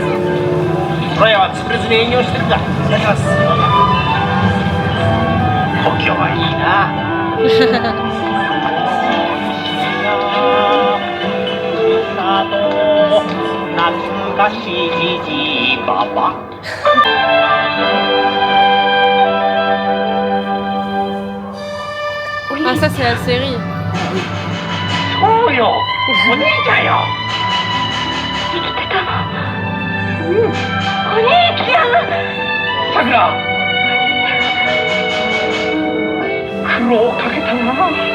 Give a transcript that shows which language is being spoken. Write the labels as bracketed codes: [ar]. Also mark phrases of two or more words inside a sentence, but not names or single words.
[ja] それは潰れずに営業してるんだ。いただきます。故郷はいいな。懐かしいじじばば。 [fr] Ah, ça, c'est la série. [ja] そうよ、お兄ちゃんよ。生きてたの。お兄ちゃん。さくら、苦労かけたな。